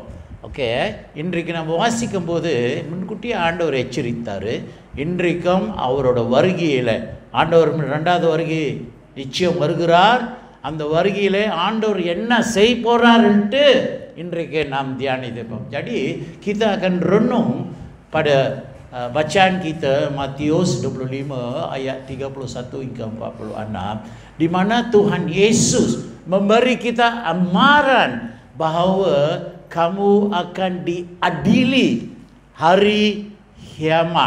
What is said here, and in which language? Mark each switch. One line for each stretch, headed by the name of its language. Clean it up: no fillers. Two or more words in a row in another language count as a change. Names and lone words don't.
Tamil: ஓகே, இன்றைக்கு நம்ம வாசிக்கும்போது முன்கூட்டியே ஆண்டவர் எச்சரித்தார். இன்றைக்கும் அவரோட வருகையில் ஆண்டவர் 2வது வருகை நிச்சயம் வருகிறார். அந்த வருகையில் ஆண்டவர் என்ன செய்ய போகிறாருன்ட்டு இன்றைக்கு நாம் தியானிப்போம்.
Malay: Jadi kita akan renung pada bacaan kita Matius 25 ayat 31 hingga 46, di mana Tuhan Yesus memberi kita amaran bahawa kamu akan diadili hari kiamat.